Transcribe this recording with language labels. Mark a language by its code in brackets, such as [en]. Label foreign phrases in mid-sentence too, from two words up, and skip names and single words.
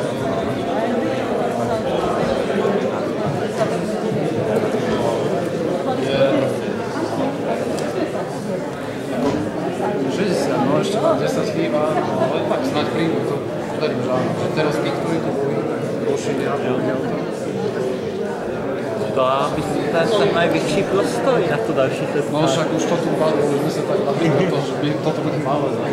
[sk] No ešte mám 10 chýba, ale tak snáď prídu, to verím, že áno. Teraz tí, ktorí tu boli, došli a povedia o tom. [cs] To já myslím, že to je ten největší prostor na to další setkání. [sk] No však už to tu padlo, už my sa tak bavili o tom, že by toto bude malé.